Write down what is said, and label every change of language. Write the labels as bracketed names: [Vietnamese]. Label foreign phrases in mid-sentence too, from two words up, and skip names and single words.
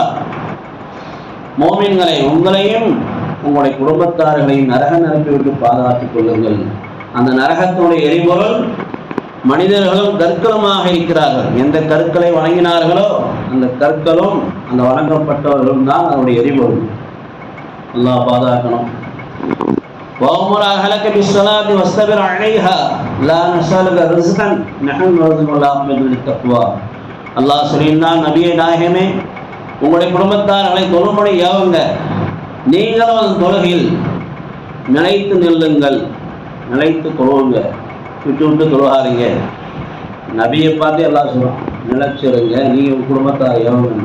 [Tamil] மோமின்களை, உங்களையும் உங்களுடைய குடும்பத்தார்களையும் நரக நெருப்பை விட்டு பாதுகாத்துக் கொள்ளுங்கள். அந்த நரகத்தினுடைய எரிபொருள் மனிதர்களும் கற்களுமாக இருக்கிறார்கள். எந்த கற்களை வணங்கினார்களோ அந்த கற்களும் அந்த வணங்கப்பட்டவர்களும் தான் அதனுடைய எரிபொருள். அல்லாஹ் பாதுகாக்கணும். [Arabic] وَأَمُرْ أَهْلَكَ بِالصَّلَاةِ وَاسْتَبِرْ عَلَيْهَا لَا نَسْأَلُكَ رِزْقًا نَحْنُ نَرْزُقُكَ وَالْعَاقِبَةُ لِلتَّقْوَى. [Tamil] அல்லாஹ் சொல்லியிருந்தான், நபியே நாயகமே, உங்களுடைய குடும்பத்தார்களை தொழும்படி ஏவுங்க, நீங்களும் அந்த தொழுகையில் நிலைத்து நில்லுங்கள், நிலைத்து தொழுவுங்க, விட்டு விட்டு தொழுகாதீங்க. நபியை பார்த்து எல்லாம் சொல்லுவோம், நிலைச்சிருங்க, நீங்கள் உங்கள் குடும்பத்தார் ஏவுங்க.